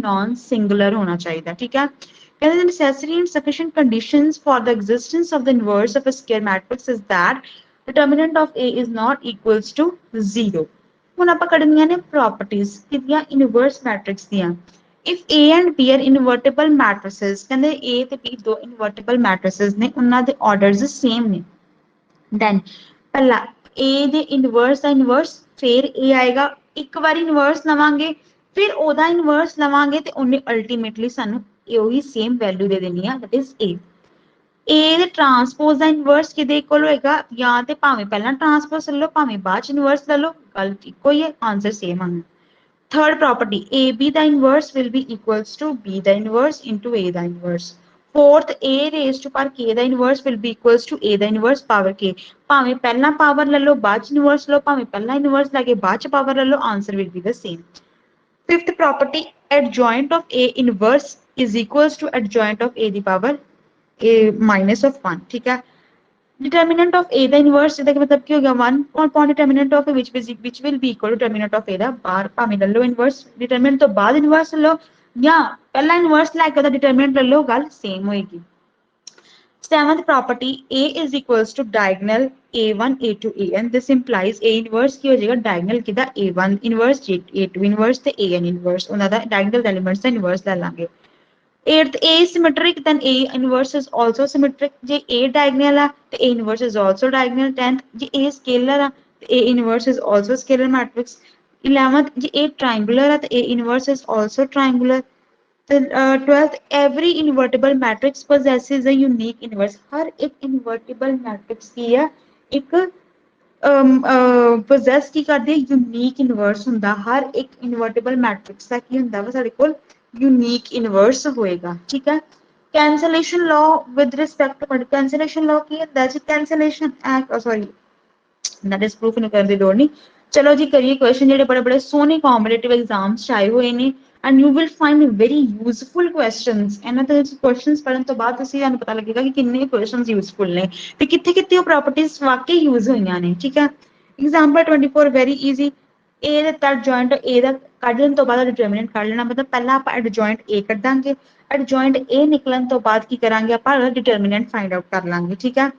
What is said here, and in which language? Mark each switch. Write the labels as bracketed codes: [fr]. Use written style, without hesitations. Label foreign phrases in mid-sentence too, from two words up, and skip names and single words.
[en] non singular [pa] ਹੋਣਾ ਚਾਹੀਦਾ ਠੀਕ ਹੈ ਕਹਿੰਦੇ [en] the necessary and sufficient conditions for the existence of the inverse of a square matrix is that determinant of A is not equals to 0 [pa] ਹੁਣ ਆਪਾਂ ਕੱਢਣੀਆਂ ਨੇ ਪ੍ਰੋਪਰਟੀਜ਼ ਕਿਹਦੀਆਂ [en] inverse matrix [pa] ਦੀਆਂ [en] if A and B are invertible matrices [pa] ਕਹਿੰਦੇ A ਤੇ B ਦੋ [en] invertible matrices [pa] ਨੇ ਉਹਨਾਂ ਦੇ [en] orders same [pa] ਨੇ then ਪਹਿਲਾ A ਦੇ ਇਨਵਰਸ ਦਾ ਇਨਵਰਸ ਫਿਰ A ਆਏਗਾ ਇੱਕ ਵਾਰੀ ਇਨਵਰਸ ਲਵਾਂਗੇ ਫਿਰ ਉਹਦਾ ਇਨਵਰਸ ਲਵਾਂਗੇ ਤੇ ਉਹਨੇ ਅਲਟੀਮੇਟਲੀ ਸਾਨੂੰ ਉਹੀ [en] same value [pa] ਦੇ ਦੇਣੀ ਆ, [en] that is A। [pa] A ਦੇ ਟਰਾਂਸਪੋਜ਼ ਦਾ ਇਨਵਰਸ ਕਿਹਦੇ ਇਕੁਅਲ ਹੋਏਗਾ, ਜਾਂ ਤੇ ਭਾਵੇਂ ਪਹਿਲਾਂ ਟਰਾਂਸਪੋਜ਼ ਲੈ ਲਓ ਭਾਵੇਂ ਬਾਅਦ ਚ ਇਨਵਰਸ ਲੈ ਲਓ, ਗੱਲ ਇੱਕੋ ਹੀ ਹੈ, [en] answer same [pa] ਆਣਾ। [en] Third property, AB the inverse will be equals to B the inverse into A the inverse. Fourth, A raised to power K the inverse will be equals to A the inverse power K. [pa] ਭਾਵੇਂ ਪਹਿਲਾਂ ਪਾਵਰ ਲੈ ਲਓ ਬਾਅਦ ਚ ਇਨਵਰਸ ਲਓ, ਭਾਵੇਂ ਪਹਿਲਾਂ ਇਨਵਰਸ ਲੈ ਕੇ ਬਾਅਦ ਚ ਪਾਵਰ ਲੈ ਲਓ, [en] answer will be the same. Fifth property, adjoint of A inverse is equals to adjoint of A the power A minus of 1, [hi] ठीक है। [en] Determinant of A the inverse [pa] ਇਹਦਾ ਮਤਲਬ ਕੀ ਹੋ ਗਿਆ [en] 1 upon determinant of A which will be equal to determinant of A [pa] ਦਾ ਬਾਹਰ ਭਾਵੇਂ ਲੈ ਲਓ ਇਨਵਰਸ, determinant ਤੋਂ ਬਾਅਦ ਇਨਵਰਸ ਲਓ ਜਾਂ ਪਹਿਲਾਂ ਇਨਵਰਸ ਲੈ ਕੇ ਉਹਦਾ determinant ਲੈ ਲਓ, ਗੱਲ ਸੇਮ ਹੋਏਗੀ। [en] Seventh property, A is equals to diagonal A1 A2 AN, this implies A inverse [pa] ਕੀ ਹੋ ਜਾਏਗਾ [en] diagonal ਕਿਹਦਾ A1 inverse A2 inverse ਤੇ AN inverse, [pa] ਉਹਨਾਂ ਦਾ [en] diagonal elements [pa] ਦਾ inverse ਲੈ ਲਾਂਗੇ। [en] Eighth, A is symmetric, then A inverse is also symmetric. ਜੇ A diagonal [pa] ਆ ਤੇ [en] A inverse is also diagonal. 10th, ਜੇ A scalar [pa] ਆ ਤੇ [en] A inverse is also scalar matrix. 11th, ਜੇ A triangular [pa] ਆ ਤੇ [en] A inverse is also triangular. 12th, every invertible matrix possesses a unique inverse. [pa] ਹਰ ਇੱਕ [en] invertible matrix [pa] ਕੀ ਆ ਇੱਕ possess ਕੀ ਕਰਦੇ [en] unique inverse [pa] ਹੁੰਦਾ, ਹਰ ਇੱਕ [en] invertible matrix [pa] ਦਾ ਕੀ ਹੁੰਦਾ ਵਾ ਸਾਡੇ ਕੋਲ [en] unique inverse [pa] ਹੋਏਗਾ, ਠੀਕ ਹੈ। [en] cancellation law with respect to cancellation law [pa] ਕੀ ਹੁੰਦਾ ਜੀ, [en] cancellation sorry that is proof [pa] ਨੂੰ ਕਰਨ ਦੀ ਲੋੜ ਨਹੀਂ। ਚਲੋ ਜੀ ਕਰੀਏ ਕੁਐਸਚਨ ਜਿਹੜੇ ਬੜੇ ਬੜੇ ਸੋਹਣੇ [en] competitive exams [pa] ਚ ਆਏ ਹੋਏ ਨੇ [en] and you will find very useful questions, [pa] ਇਹਨਾਂ ਦੇ ਕੁਐਸਚਨਸ ਪੜਨ ਤੋਂ ਬਾਅਦ ਤੁਸੀਂ ਤੁਹਾਨੂੰ ਪਤਾ ਲੱਗੇਗਾ ਕਿ ਕਿੰਨੇ [en] questions useful [pa] ਨੇ ਤੇ ਕਿੱਥੇ ਕਿੱਥੇ ਉਹ ਪ੍ਰੋਪਰਟੀਜ਼ ਵਾਕਈ ਯੂਜ਼ ਹੋਈਆਂ ਨੇ, ਠੀਕ ਹੈ। [en] example 24 very easy, [pa] A ਦਿੱਤਾ adjoint A ਦਾ ਕੱਢ ਲੈਣ ਤੋਂ ਬਾਅਦ ਡਿਟਰਮੀਨੈਂਟ ਕੱਢ ਲੈਣਾ, ਮਤਲਬ ਪਹਿਲਾਂ ਆਪਾਂ adjoint A ਕੱਢਾਂਗੇ, adjoint A ਨਿਕਲਣ ਤੋਂ ਬਾਅਦ ਕੀ ਕਰਾਂਗੇ ਆਪਾਂ [en] determinant find out [pa] ਕਰ ਲਾਂਗੇ, ਠੀਕ ਹੈ।